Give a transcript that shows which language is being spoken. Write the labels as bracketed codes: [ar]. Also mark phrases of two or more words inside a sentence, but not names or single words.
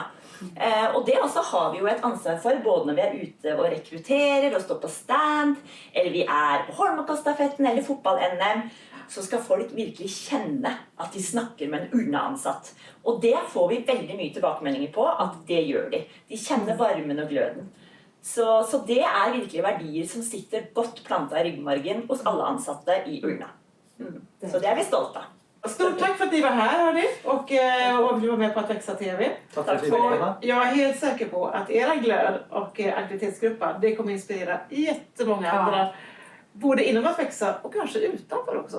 [no] Og det også har vi jo et ansvar for, både når vi er ute og rekrutterer og står på stand, eller vi er på Holmenkollstafetten eller fotball-NM, så skal folk virkelig kjenne at de snakker med en Ullna-ansatt. Og det får vi veldig mye tilbakemeldinger på, at det gjør de. De kjenner varmen og gløden. Så det er virkelig verdier som sitter godt plantet i ryggmargen hos alle ansatte i Ullna. Så det er vi stolte av. [sv] Stort tack för att ni var här, hörni, och du var med på att växa TV. Tack för att vi var med. Jag är helt säker på att era glöd och aktivitetsgruppa, det kommer inspirera jättemånga andra, både inom att växa och kanske utanför också.